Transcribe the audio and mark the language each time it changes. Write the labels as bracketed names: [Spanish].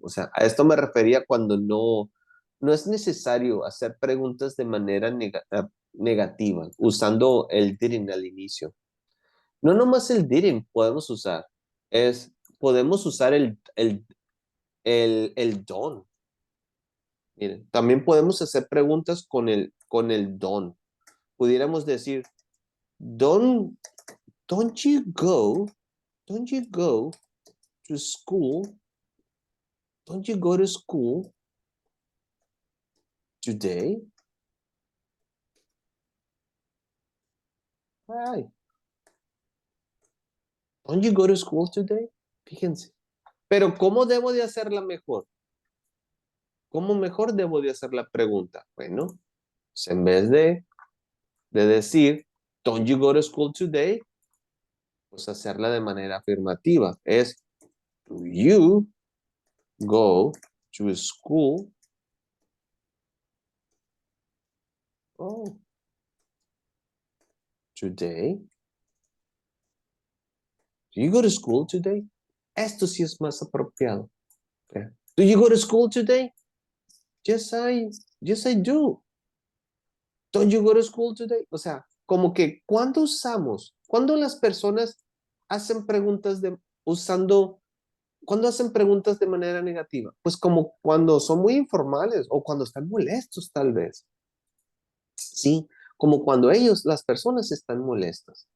[Spanish] O sea, a esto me refería cuando no es necesario hacer preguntas de manera negativa, usando el didn't al inicio. No nomás el didn't podemos usar, podemos usar el don't. Miren, también podemos hacer preguntas con el don't. [English] Pudiéramos decir, don't, don't you go, don't you go to school, don't you go to school today? Ay, don't you go to school today? [Spanish] Fíjense. Pero ¿cómo debo de hacerla mejor? ¿Cómo mejor debo de hacer la pregunta? Bueno, pues en vez de decir, don't you go to school today, pues hacerla de manera afirmativa. [English] Es, do you go to school? Oh, today? Do you go to school today? [Spanish] Esto sí es más apropiado. [English] Okay. Do you go to school today? Yes, I do. Don't you go to school today? [Spanish] O sea, como que cuando las personas hacen preguntas cuando hacen preguntas de manera negativa, pues como cuando son muy informales o cuando están molestos tal vez. Sí, como cuando las personas están molestas.